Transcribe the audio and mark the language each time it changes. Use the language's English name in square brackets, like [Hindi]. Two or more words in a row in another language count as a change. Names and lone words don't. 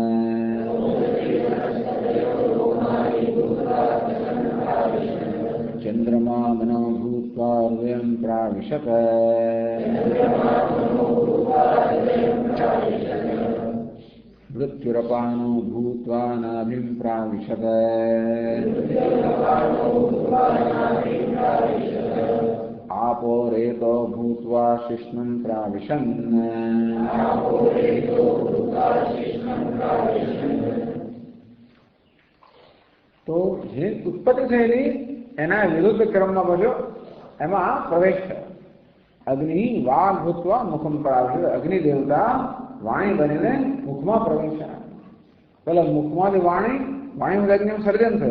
[Sanskrit] चन्द्रमा मनो भूत्वा हृदयं प्राविशत मृत्युरपानो भूत्वा नाभिं प्राविशत आपो रेतो भूत्वा शिश्नं प्राविशन् [Gujarati] तो જે ઉત્પત્તિ થયેલી એના વિરુદ્ધ ક્રમમાં બધો એમાં પ્રવેશ થયો. [Sanskrit] અગ્નિ વાઘ ભૂતવા મુખમ પ્રાવિશ. [Gujarati] અગ્નિ દેવતા વાણી બનીને મુખમાં પ્રવેશ્યા. પેલા મુખમાંથી વાણીમાં અગ્નિનું સર્જન થયું.